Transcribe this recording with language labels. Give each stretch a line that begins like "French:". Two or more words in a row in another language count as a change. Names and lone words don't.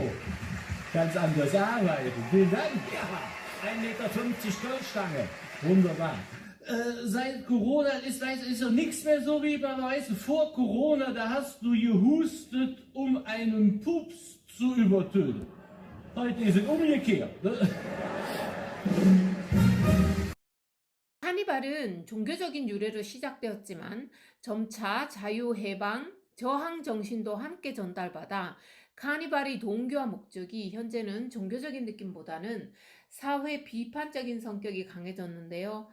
German: Ganz anders arbeiten. Vielen Dank. Ja, 1,50 Meter Goldstange. Wunderbar. Seit Corona ist doch nichts mehr so wie weißt du, vor Corona, da hast du gehustet, um einen Pups zu übertönen. Heute ist es umgekehrt. Ne?
Korean: 카니발은 종교적인 유래로 시작되었지만 점차 자유, 해방, 저항 정신도 함께 전달받아 카니발의 동기와 목적이 현재는 종교적인 느낌보다는 사회 비판적인 성격이 강해졌는데요.